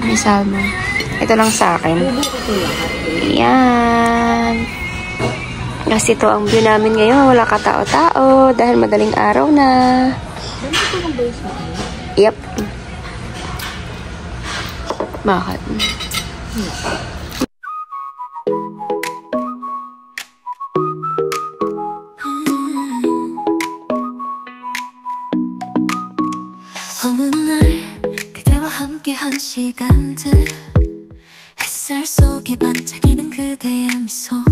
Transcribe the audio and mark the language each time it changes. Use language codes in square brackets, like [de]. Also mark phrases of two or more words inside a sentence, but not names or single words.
[tl] May salmon. Ito lang sa akin. Ayan. Kasi ito ang view namin ngayon. Wala katao-tao. Dahil madaling araw na. Yep. Bakit? [ko] 어느 날 그대와 함께한 시간들 햇살 속에 반짝이는 그대의 미소